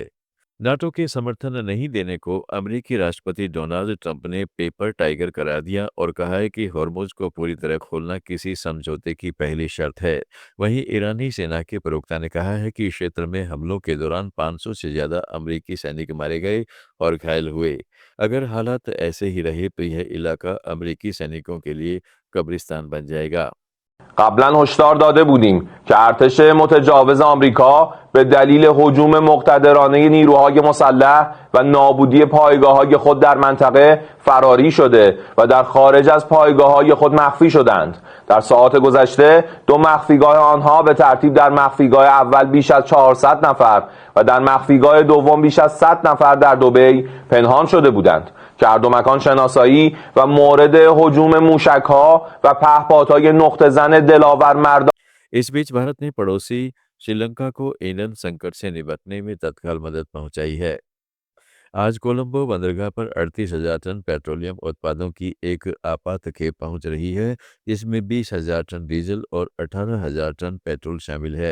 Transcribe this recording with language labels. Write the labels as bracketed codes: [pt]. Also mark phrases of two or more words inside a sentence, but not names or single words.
[hi] नाटो के समर्थन नहीं देने को अमेरिकी राष्ट्रपति डोनाल्ड ट्रंप ने पेपर टाइगर करार दिया और कहा है कि हॉर्मुज को पूरी तरह खोलना किसी समझौते की पहली शर्त है। वहीं ईरानी सेना के प्रवक्ता ने कहा है कि क्षेत्र में हमलों के दौरान 500 से ज्यादा अमेरिकी सैनिक मारे गए और घायल हुए। अगर हालात ऐसे ही रहे तो यह इलाका अमेरिकी सैनिकों के लिए कब्रिस्तान बन जाएगा। [fa] قبلا هشدار داده بودیم که ارتش متجاوز آمریکا به دلیل هجوم مقتدرانه نیروهای مسلح و نابودی پایگاه‌های خود در منطقه فراری شده و در خارج از پایگاه‌های خود مخفی شدند. در ساعات گذشته 2 مخفیگاه آنها به ترتیب در مخفیگاه اول بیش از 400 نفر و در مخفیگاه دوم بیش از 100 نفر در دبی پنهان شده بودند که هر دو مکان شناسایی و مورد هجوم موشک‌ها و پهپادهای نقطه زن دلاور مردان. [hi] इस बीच भारत ने पड़ोसी श्रीलंका को ईंधन संकट से निपटने में तत्काल मदद पहुंचाई है। आज कोलंबो बंदरगाह पर 38,000 टन पेट्रोलियम उत्पादों की एक आपात खेप पहुंच रही है, जिसमें 20,000 टन डीजल और 18,000 टन पेट्रोल शामिल है।